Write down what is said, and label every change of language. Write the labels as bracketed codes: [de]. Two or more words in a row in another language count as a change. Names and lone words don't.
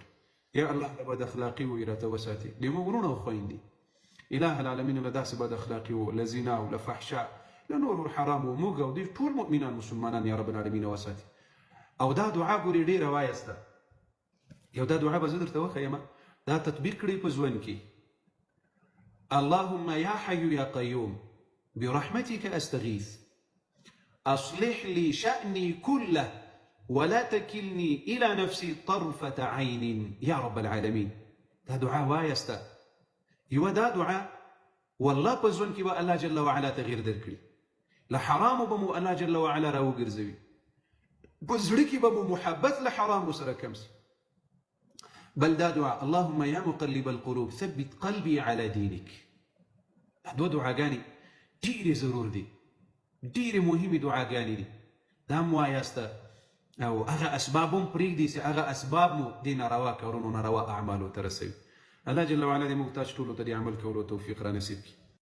[ps] یا الله د بد اخلاقي و راته وساتي د موږ ورونه او خویندې [ar] اله العالمین [ps] له داسې بد اخلاقي و له زنا او له فحشا له نور حرام و موږ او د ټول مؤمنان مسلمانان [ar] یا رب العالمین [ps] وساتي. او دا دعا ګورې ډېره وایسته. یو دا دعا به زه درته وښیم، دا تطبیق کړئ په ژوند کې. [ar] اللهم یا حي یا قیوم برحمتك استغیث اصلح لي شأني كله ولا تكلني إلى نفسي طرفة عين يا رب العالمين. [ps] دا دعاء وایسته. یو دا دعاء والله په ژوند کې به [ar] الله جل وعلا [ps] تغییر درکړي. له حرامو به مو [ar] الله جل وعلا [ps] راوګرځوي. په زړه کې به مو محبت له حرامو سره کم سي. بل دا دعاء [ar] اللهم يا مقلب القلوب ثبت قلبي على دينك. [ps] دو دعاګانې ډېرې ضرور دي، ډېرې مهمې دعاګانې دي. دا هم وایسته او هغه اسباب هم پرېږدي چې هغه اسباب مو دې ناروا کارونو ناروا اعمالو ته رسوي. [ar] الله جل وعلا [ps] دې موږ تاسو ټولو ته د عمل کولو توفیق را نصیب کړي.